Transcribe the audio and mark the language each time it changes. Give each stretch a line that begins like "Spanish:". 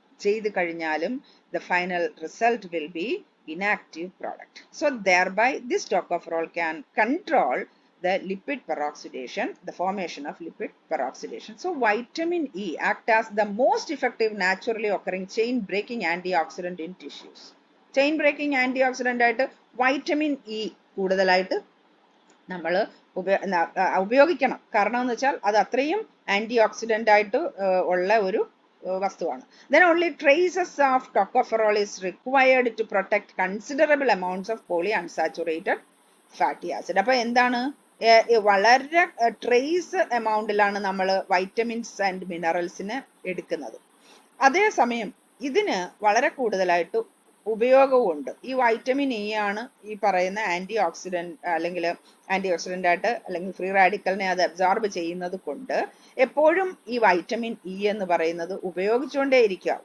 Malayalam: ചെയ്ത് കഴിഞ്ഞാലും
English: the final result will be inactive product. So thereby this tocopherol can control the lipid peroxidation, the formation of lipid peroxidation. So vitamin E act as the most effective naturally occurring chain breaking antioxidant in tissues.
Malayalam: Chain breaking anti oxidant ആയിട്ട് vitamin E കൂടുതലായിട്ട് നമ്മൾ ഉപയോഗിക്കണം. കാരണം എന്ന് വെച്ചാൽ അത് അത്രയും anti oxidant ആയിട്ട് ഉള്ള ഒരു വസ്തുവാണ്.
English: Then only traces of tocopherol is required to protect considerable amounts of polyunsaturated fatty acid.
Malayalam: അപ്പൊ എന്താണ്, വളരെ ട്രേസ് എമൗണ്ടിലാണ് നമ്മൾ വൈറ്റമിൻസ് ആൻഡ് മിനറൽസിന് എടുക്കുന്നത്. അതേസമയം ഇതിന് വളരെ കൂടുതലായിട്ട് ഉപയോഗവുമുണ്ട്. ഈ വൈറ്റമിൻ ഇ ആണ് ഈ പറയുന്ന ആന്റി ഓക്സിഡന്റ് അല്ലെങ്കിൽ ആന്റി ഓക്സിഡന്റ് ആയിട്ട് അല്ലെങ്കിൽ ഫ്രീ റാഡിക്കലിനെ അത് അബ്സോർബ് ചെയ്യുന്നത് കൊണ്ട് എപ്പോഴും ഈ വൈറ്റമിൻ ഇ എന്ന് പറയുന്നത് ഉപയോഗിച്ചുകൊണ്ടേയിരിക്കുക.